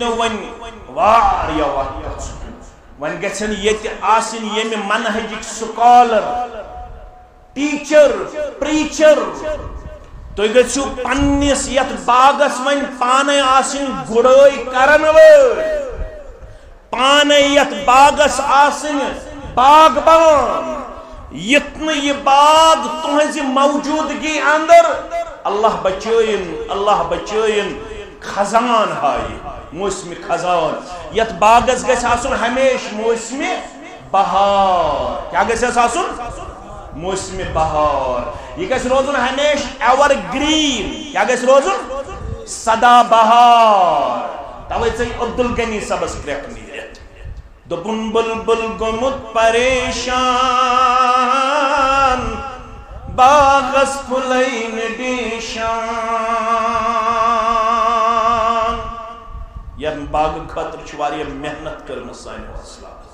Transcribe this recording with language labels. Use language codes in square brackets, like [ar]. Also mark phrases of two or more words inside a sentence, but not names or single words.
[ks] نہٕ وۄنۍ واریاہ وقت گژھُن وۄنۍ گژھن ییٚتہِ آسٕنۍ ییٚمہِ منہجِک [en] scholar teacher preacher [ks] تُہۍ گٔژھِو پننس یتھ باغس وۄنۍ پانے آسٕنۍ گُڑٲے کرن وٲلۍ پانے یتھ باغس آسٕنۍ باغبان یِتھ نہٕ یہِ باغ تُہنٛزِ موجوٗدگی اندر اللہ بچٲیِن خزان ہایہِ موسمِ خزان یتھ باغس گژھِ آسُن ہمیشہ موسمِ بہار کیا گژھِ اَسہِ آسُن موسم بہار یہ گژھِ روزُن ہمیشہ [en] ever green [ks] کیا گژھِ روزُن سدا بہار توے ژٕ عبدالغنی صٲبس کرٛٮ۪کھ نیٖرِتھ دوٚپُن بُلبُل گوٚمُت پریشان باغس پھُلے نہٕ ڈیشان یتھ باغہٕ خٲطرٕ چھِ واریاہ محنت کٔرمٕژ سانہِ وسلامس